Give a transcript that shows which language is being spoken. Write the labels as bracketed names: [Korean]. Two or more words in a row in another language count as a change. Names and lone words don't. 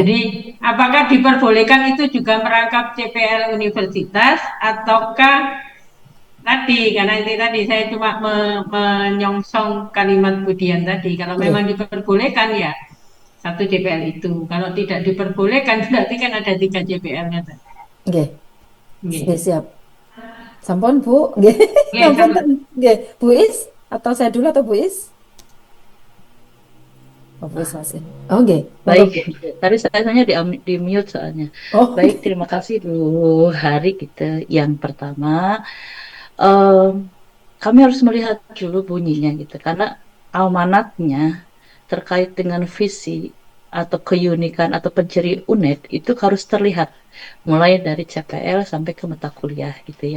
[Indonesian] Jadi, apakah diperbolehkan itu juga merangkap CPL universitas ataukah tadi, karena itu tadi saya cuma menyongsong kalimat Budian tadi, kalau Nggih, memang diperbolehkan ya 1 CPL itu, kalau tidak diperbolehkan berarti kan ada 3 CPL-nya tadi. nggih. Nggih, Nggih. siap. Sampun, Bu. Nggih. Nggih, [Javanese] Ngapunten. Nggih. [Indonesian] Bu Is atau saya dulu atau Bu Is? [Javanese] Oh, wis masih. Oh, nggih. Monggo, [Indonesian] Baik, Bu. tadi saya tanya di mute soalnya. Oh, Baik, terima kasih Bu Hari kita. Yang pertama, em, kami harus melihat dulu bunyinya gitu, karena amanatnya terkait dengan visi atau keunikan atau penceri UNED itu harus terlihat mulai dari CPL sampai ke mata kuliah gitu ya.